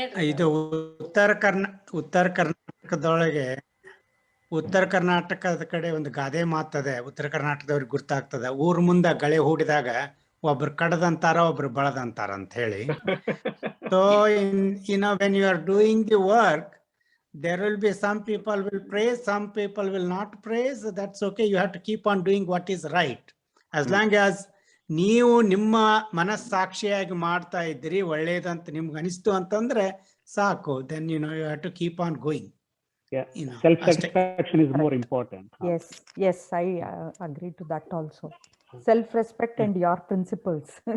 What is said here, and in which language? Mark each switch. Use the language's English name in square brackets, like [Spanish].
[Kannada] ಇದು ಉತ್ತರ ಕರ್ನಾಟಕದೊಳಗೆ, ಉತ್ತರ ಕರ್ನಾಟಕದ ಕಡೆ ಒಂದು ಗಾದೆ ಮಾತದೆ, ಉತ್ತರ ಕರ್ನಾಟಕದವ್ರಿಗೆ ಗುರ್ತಾಗ್ತದೆ. ಊರ್ ಮುಂದ ಗಳೆ ಹೂಡಿದಾಗ ಒಬ್ರು ಕಡದಂತಾರ, ಒಬ್ರು ಬಳದಂತಾರ ಅಂತ ಹೇಳಿ. [English] So when you are doing the work, there will be some people will praise, some people will not praise. That's okay. You have to keep on doing what is right. As long as [Kannada] ನೀವು ನಿಮ್ಮ ಮನಸ್ಸಾಕ್ಷಿಯಾಗಿ ಮಾಡ್ತಾ ಇದ್ದೀರಿ, ಒಳ್ಳೇದಂತ ನಿಮ್ಗೆ ಅನಿಸ್ತು ಅಂತಂದ್ರೆ ಸಾಕು. [English] Then you have to keep on going. Yeah. Self-satisfaction is more important. Yes, I agree to that also. Self-respect and your principles.